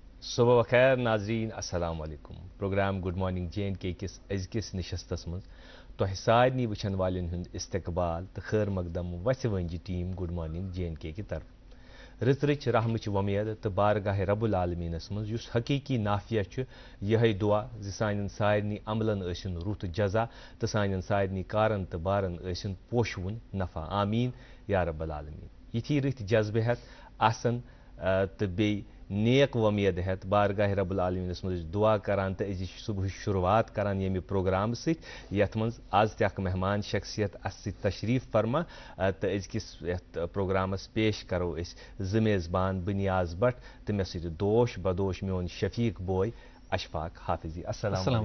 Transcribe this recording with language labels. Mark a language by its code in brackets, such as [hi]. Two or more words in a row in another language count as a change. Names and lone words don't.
[ur] صبح بخیر [ks] ناظرین [ar] السلام علیکم [ks] پروگرام گڈ مارننگ جے اینڈ کے کس أزکِس نشستس مز تۄہہِ سارنٕے وٕچھن والٮ۪ن ہُنٛد استقبال تہٕ خیر مقدم وَسہِ ونجہِ ٹیٖم گڈ مارننگ جے اینڈ کے کہِ طرف رٕژ رٕچ رحمٕچ وۄمید تہٕ بارگاہ رب العالمیٖنس منٛز یُس حقیٖقی نافیہ چھُ یِہوٚے دُعا زِ سانٮ۪ن سارنٕے عملن ٲسِن رُت جزا تہٕ سانٮ۪ن سارنٕے کارن تہٕ بارن ٲسِن پوشوُن نفع [ar] آمیٖن یا رب العالمیٖن [ks] یِتھی رٕتۍ جذبہٕ ہٮ۪تھ آسن تہٕ بیٚیہِ نیک وۄمید ہٮ۪تھ بارگاہ رب العالمیٖنس منٛز أسۍ دُعا کران تہٕ أزِچ صُبحٕچ شروعات کران ییٚمہِ پروگرام سۭتۍ یتھ منٛز آز تہِ اکھ مہمان شخصیت اسہِ سۭتۍ تشریٖف فرما تہٕ أزکِس یتھ پروگرامس پیش کرو أسۍ زٕ میزبان بہٕ نیاز بٹ تہٕ مےٚ سۭتۍ دوش بدوش میون شفیق بوے اشفاق حافظی السلام